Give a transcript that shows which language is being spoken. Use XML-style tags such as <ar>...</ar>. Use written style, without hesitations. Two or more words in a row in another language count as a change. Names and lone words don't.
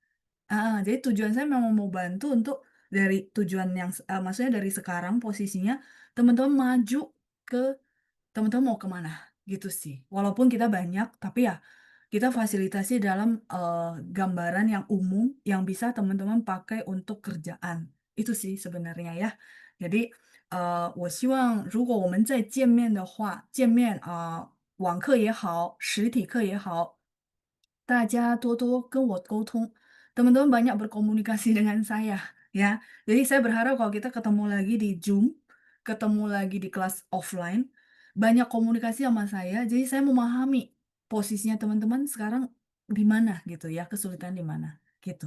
<id>Jadi tujuan saya memang mau bantu untuk dari tujuan yang maksudnya dari sekarang posisinya teman-teman maju ke teman-teman mau kemana gitu sih. Walaupun kita banyak, tapi ya kita fasilitasi dalam gambaran yang umum yang bisa teman-teman pakai untuk kerjaan. Itu sih sebenarnya ya. Jadi</id> <zh>我希望如果我们再见面的话，见面网课也好，实体课也好，大家多多跟我沟通。</zh> <id>Teman-teman banyak berkomunikasi dengan saya ya. Jadi saya berharap kalau kita ketemu lagi di Zoom, ketemu lagi di kelas offline, banyak komunikasi sama saya. Jadi saya memahami posisinya teman-teman sekarang di mana gitu ya, kesulitan di mana gitu.</id>